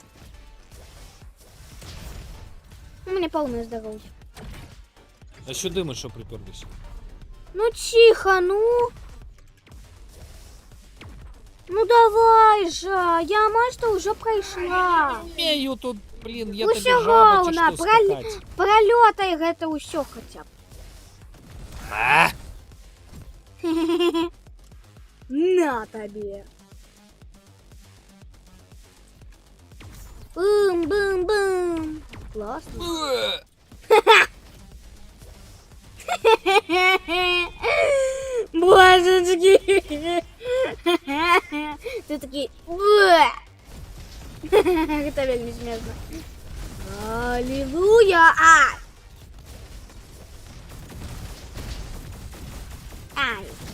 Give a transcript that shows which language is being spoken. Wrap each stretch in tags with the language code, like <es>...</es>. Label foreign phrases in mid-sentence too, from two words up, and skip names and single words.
<uk>У мене повне здоров'я. А що дими, що приперлись? Ну тихо, ну. Ну давай же, я майже уже пройшла. Вмію тут, блін, я Усього тобі жаба чи вона, що скакать.</uk> <be>Пролетай гэта ўсё</be> <ru>хотя б. А!</ru> <be>На табе. Бум-бум-бум.</be> <ru>Классно. Божечки. Ты такие. Это вельми смешно. Аллилуйя! Ай.</ru>